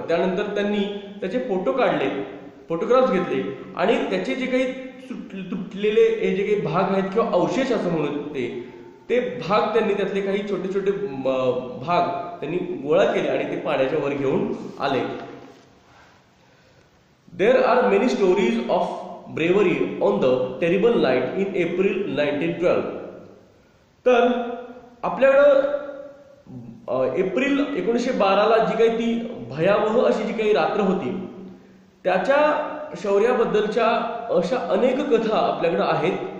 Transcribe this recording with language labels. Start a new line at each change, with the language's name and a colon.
Marathi: त्यानंतर त्यांनी त्याचे फोटो काढले, फोटोग्राफ्स घेतले आणि त्याचे जे काही तुटलेले हे जे काही भाग आहेत किंवा अवशेष असं म्हणून ते भाग त्यांनी त्यातले काही छोटे छोटे भाग त्यांनी गोळा केले आणि ते पाण्याच्या वर घेऊन आले.
English: There are many stories of bravery on the terrible night in April 1912.
Marathi: तर आपल्याकडं एप्रिल 1912ला जी काही ती भयावह अशी जी काही रात्र होती त्याच्या शौर्याबद्दलच्या अशा अनेक कथा आपल्याकडे आहेत.